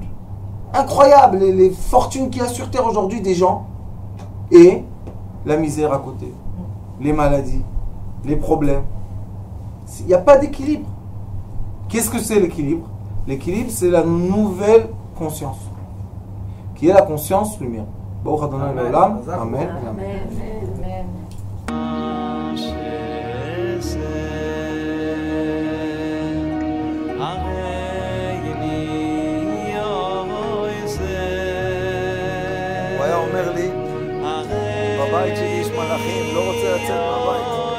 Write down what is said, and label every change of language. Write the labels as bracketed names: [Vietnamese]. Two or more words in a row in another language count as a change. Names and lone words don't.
[French] Incroyable les fortunes qu'il y a sur Terre aujourd'hui des gens. Et la misère à côté. Les maladies, les problèmes. Il n'y a pas d'équilibre. Qu'est-ce que c'est l'équilibre? L'équilibre, c'est la nouvelle conscience. Qui est la conscience lumière. Amen. Amen. Amen. [Hebrew] הוא היה אומר לי, בבית שלי יש מלאכים, לא רוצה לצאת מהבית.